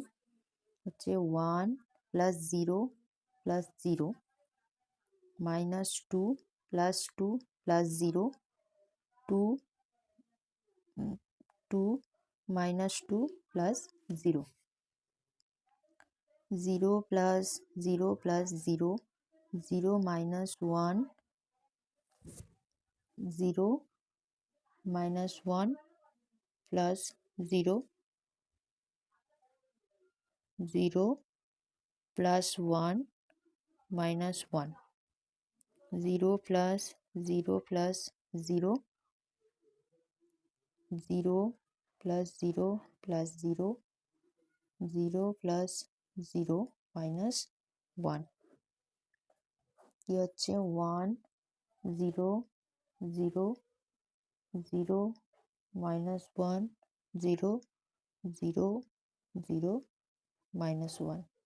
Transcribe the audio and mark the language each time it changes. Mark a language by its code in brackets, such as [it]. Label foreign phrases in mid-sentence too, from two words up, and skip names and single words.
[en] হচ্ছে 1 plus 0 plus 0 -2 plus 2 plus 0 2 2 -2 plus 0 0 plus 0 plus 0 0 -1 0 minus 1 plus 0 0 plus 1 minus 1 0 plus 0 plus 0 0 plus 0 plus 0 0 plus 0 minus 1 [bn] কি হচ্ছে [en] 1 0 0 0 minus 1 0 0 0 minus 1।